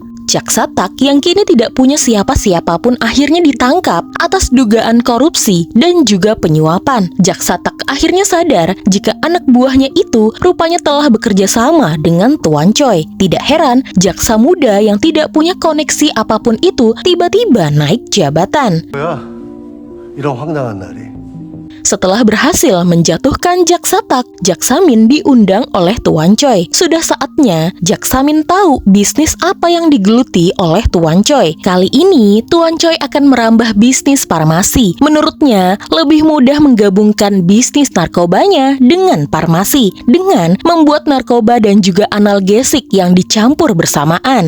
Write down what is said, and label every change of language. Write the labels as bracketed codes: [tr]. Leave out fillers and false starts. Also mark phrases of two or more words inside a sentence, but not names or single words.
[id] Jaksatak yang kini tidak punya siapa-siapa pun akhirnya ditangkap atas dugaan korupsi dan juga penyuapan. Jaksatak akhirnya sadar jika anak buahnya itu rupanya telah bekerja sama dengan Tuan Choi. Tidak heran, jaksa muda yang tidak punya koneksi apapun itu tiba-tiba naik jabatan. [ko] 뭐야? 이런 황당한 날이. [id] Setelah berhasil menjatuhkan Jaksatak, Jaksamin diundang oleh Tuan Choi. Sudah saatnya Jaksamin tahu bisnis apa yang digeluti oleh Tuan Choi. Kali ini Tuan Choi akan merambah bisnis farmasi. Menurutnya lebih mudah menggabungkan bisnis narkobanya dengan farmasi dengan membuat narkoba dan juga analgesik yang dicampur bersamaan.